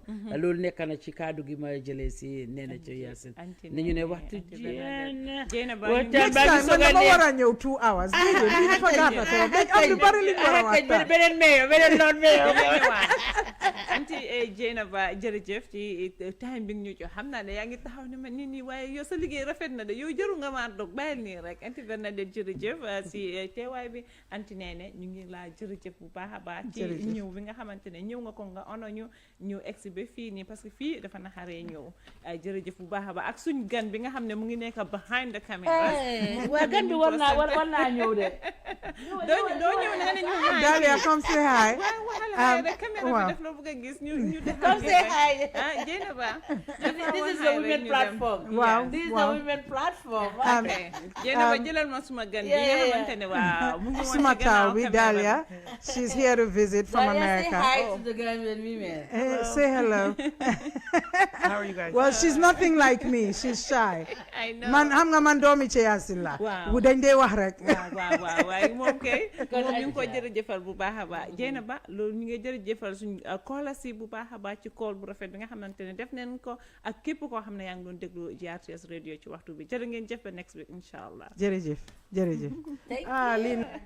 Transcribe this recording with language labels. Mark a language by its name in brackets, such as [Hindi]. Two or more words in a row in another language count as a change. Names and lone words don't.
[Wolof] loolu nekk na ci kaddu gi ma jëlee si Nenneh Cheyassin ni ñu ne waxtu jigéen [English] next time [Wolof] man dama war a ñëw [English] 2 hours [Wolof] beneen loon meyo anti Jeynaba jërëjëf ci time bi ñu jox xam naa ne yaa ngi taxaw ne ma nit ñi waaye yow sa liggéey rafet na de yow jëru nga maa dog bàyyil nii rek anti Bernadette jërëjëf si teewaay bi anti Nenneh ñu ngi laa jërëjëf bu baax a baax ci ñëw bi nga xamante ne ñëw nga ko nga ono ñu exhibe fii nii parce que fii dafa naxaree ñëw jërëjëf bu baax a baax ak suñ gan bi nga xam ne mu ngi nekk [English] behind the camera [Wolof] waa gan bi war naa ñëw de doo ñëw ne ñu [English] Dalia come say hi [Wolof] rek caméra bi def la bëgg a gis ñu [English] come say hi [Wolof] Jeynaba [English] this is the women platform this is the women platform [Wolof] Jeynaba jëlal ma suma gan bi nga xamante ne waaw mu ngi woon suma taw bi [English] Dalia she's here to visit from America. Say hi to the Gambian women. Say hello. How are you guys? Well, she's nothing like me. She's shy. I know. [Wolof] Man, xam nga man doomi Cheyassin la. Waaw. dañ dee wax rek. waaw waaye moom kay moom ñu ngi ko jërëjëfal bu baax a baax Jeynaba loolu ñu ngi jërëjëfal suñ koolasi bu baax a baax ci kool bu rafet bi nga xamante ne def neen ko ak képp koo xam ne yaa ngi doon déglu GRTS radio ci waxtu bi jërë ngeen jëf ba [English] next week [Arabic] إن شاء الله. [Wolof] jërëjëf lii